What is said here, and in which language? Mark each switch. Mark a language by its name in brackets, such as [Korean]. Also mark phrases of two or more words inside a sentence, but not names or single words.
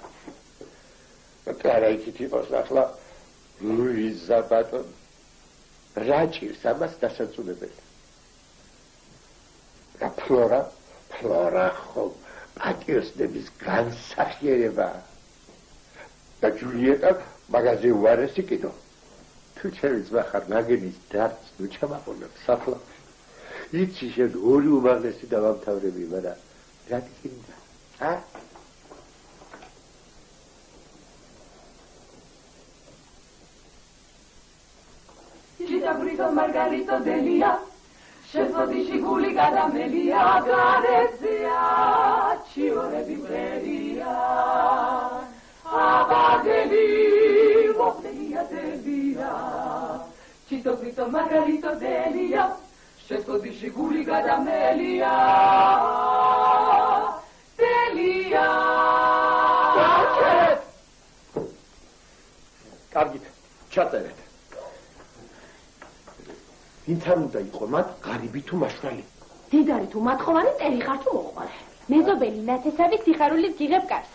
[Georgian] კლარა იქით იყოს ახლა ლუიზა ბატონ რა ჭირს ამას დასაწუნებელი და ფლორა ხო პატიოსნების განსახიერება და ჯულიეტა მაღაზია უარესი კიდო თუ ჩემი ძმა ხარ ნაგენის დარც ნუ ჩამაყოლებს ახლა იცი შენ ორი უმაღლესი დავამთავრები მაგრამ რა გინდა [Italian] Brito Margarito Delia, sceso di Ciguli Caramelia, Garezia, Ciore Biberia, Abadeli, Delia Delia, Cito Brito Margarito Delia, sceso di Ciguli Caramelia, Delia. [Georgian] Კარგით, ჩაწერეთ. ვინც არ უნდა იყო მათ ღარიბი თუ მაშრალი. დიდარი თუ მათხოვარი წერი ხარ თუ მოყვარე. მეზობელი ნათესავი სიხარულით გიღებ კარს.